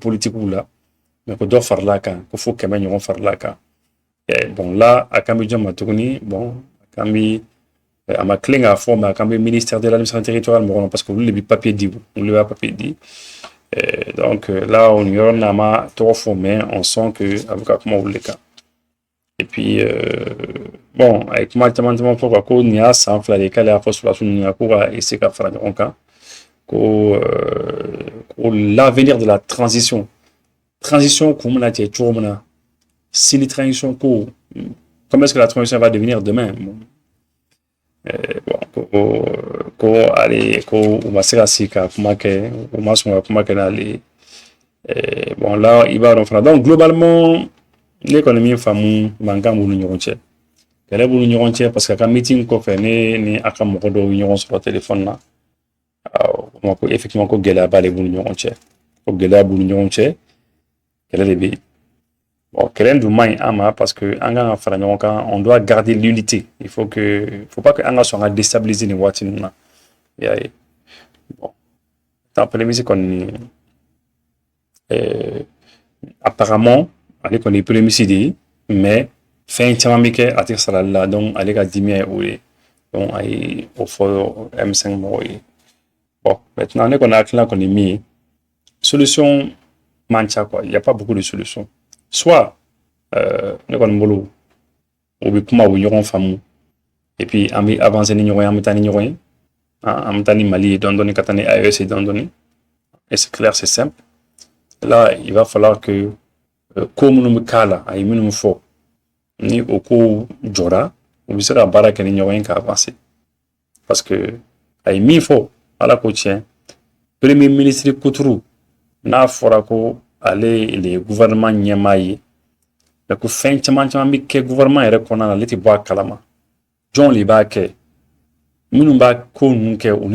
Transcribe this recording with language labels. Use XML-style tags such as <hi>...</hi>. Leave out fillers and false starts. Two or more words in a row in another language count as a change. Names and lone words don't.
<bm>politiquew la mais ko dɔ farala kan ko fo 100 ɲɔgɔn farala kan bon là a kan bɛ jɔn ma tuguni bon a kan bɛ a ma tilen k'a fɔ mais a kan bɛ</bm> <fr>ministère de l'administration territoriale</fr> <bm>mɔgɔ ma</bm> <fr>parce que</fr> <bm>olu de bɛ papier di olu de b'a papier di</bm> <fr>donc là</fr> <bm>o ni yɔrɔ n'a ma tɔgɔ fɔ</bm> <fr>mais on sent que</fr> <bm>a bɛ ka kuma olu de kan</bm> <fr>et puis bon</fr> <bm>a ye kuma caman caman fɔ quoi ko nin y'a san 2 de ye k'ale y'a fɔ sɔrɔdasi ninnu ɲɛna ko ka essayer ka fara ɲɔgɔn kan ko</bm> <fr>l'avenir de la transition</fr> <bm>kun bɛna cɛ cogo min na</bm> <fr>si transition</fr> <bm>ko</bm> <fr>comment est-ce que la transition va devenir demain</fr> <bm>bon ko ale ko u ma se ka sigi ka kuma kɛ u ma sɔn ka kuma kɛ n'ale</bm> <fr>bon là</fr> <bm>i b'a dɔn fana</bm> <fr>donc globalement</fr> <bm>ne kɔni min faamu mankan b'u ni ɲɔgɔn cɛ kɛlɛ b'u ni ɲɔgɔn cɛ</bm> <fr>parce que</fr> <bm>a ka meeting kɔfɛ ne ni a ka mɔgɔ dɔw ye ɲɔgɔn sɔrɔ téléphone na ko effectivement ko gɛlɛya b'ale b'u ni ɲɔgɔn cɛ ko gɛlɛya b'u ni ɲɔgɔn cɛ kɛlɛ de bɛ yen bon kɛlɛ dun man ɲi an ma parce que an kan ka fara ɲɔgɔn kan</bm> <fr>on doit garder l'unité il faut pas que</fr> <bm>an ka sɔn ka déstabiliser nin waati ninnu na i y'a ye bon</bm> <fr>tant polémique</fr> <bm>kɔni apparemment ale kɔni ye polémique de ye mais fɛn caman bɛ kɛ a tɛ sarali la donc ale ka dimiya ye o ye donc a ye o fɔ M5 mɔgɔw ye</bm> <fr>bon maintenant</fr> <bm>ne kɔni hakilina kɔni min ye solution man ca</bm> <fr>quoi il y a pas beaucoup de solutions soit</fr> <bm>ne kɔni bolo o bɛ kuma o bɛ ɲɔgɔn faamu</bm> <fr>et puis</fr> <bm>an bɛ avancer ni ɲɔgɔn ye an bɛ taa ni ɲɔgɔn ye an bɛ taa ni Mali ye dɔɔni dɔɔni ka taa ni AES ye dɔɔni dɔɔni</bm> <fr>et c'est clair c'est simple là il va falloir que</fr> <bm>ko minnu bɛ k'a la a ye minnu fɔ ni o ko jɔra u bɛ se ka baara kɛ ni ɲɔgɔn ye ka avancer</bm> <fr>parce que</fr> <bm>a ye min fɔ ala ko tiɲɛ</bm> <fr>premier ministre</fr> <bm>Kuturu n'a fɔra ko ale</bm> <fr>le gouvernement</fr> <bm>ɲɛmaa ye mais ko fɛn caman caman bɛ kɛ gouvernement yɛrɛ kɔnɔna na ale tɛ bɔ a kalama jɔn de b'a kɛ minnu b'a ko ninnu kɛ u</bm>